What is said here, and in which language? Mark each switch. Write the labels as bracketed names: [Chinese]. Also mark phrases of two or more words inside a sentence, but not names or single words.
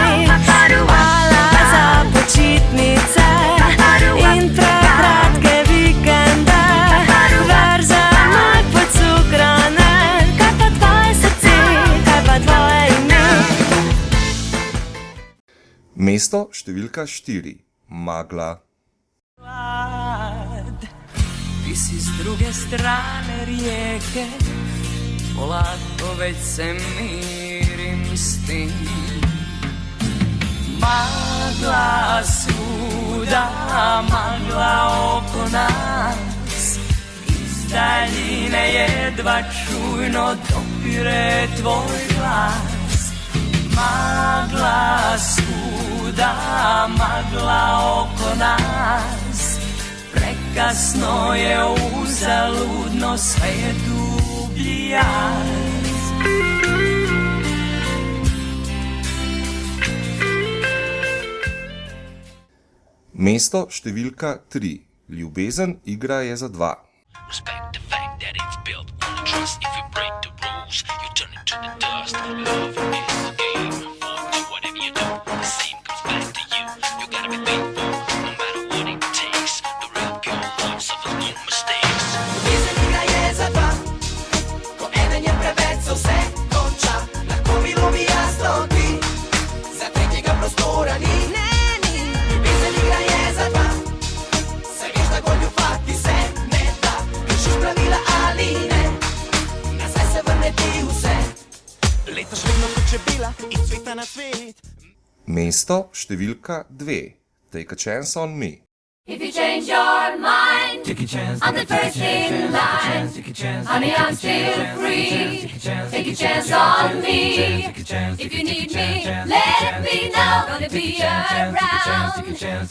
[Slovenian] Hvala za počitnice in prekratke vikende, verze mag podcukrane. Kaj pa tvoje srce, kaj pa tvoje ime? Mesto številka 4. [Serbian] Magla. Ti si s druge strane rijeke, polako već se mirim s tim. Magla svuda, magla oko nas, iz daljine jedva čujno dopire tvoj glas. Magla svuda, magla oko nas, prekasno je, uzaludno, sve je dublji jaz. [Slovenian] Mesto številka 3. Ljubezen igra je za dva. [English] Respect the fact that it's built on the trust. If you break the rules, you turn into the dust. Love is a game. Forward to whatever you do, the same comes back to you. You gotta be faithful, no matter what it takes. The real pure love suffers no mistakes. [Slovenian] Ljubezen igra je za dva, ko eden je preveč, se vse konča. Lahko bilo bi jasno ti, za tretjega prostora ni. Ljubezen igra je za dva, saj veš, da goljufati se ne da. Kršiš pravila ali ne, nazaj se vrne ti vse. Letaš vedno kot čebela in cveta na svet. Mesto številka 2. [English] Take a chance on me. If you change your mind, Take a chance, I'm the first in line. take a chance, Honey, I'm still free. Take a chance on me. take a chance. If you need me, let me know. Gonna be around.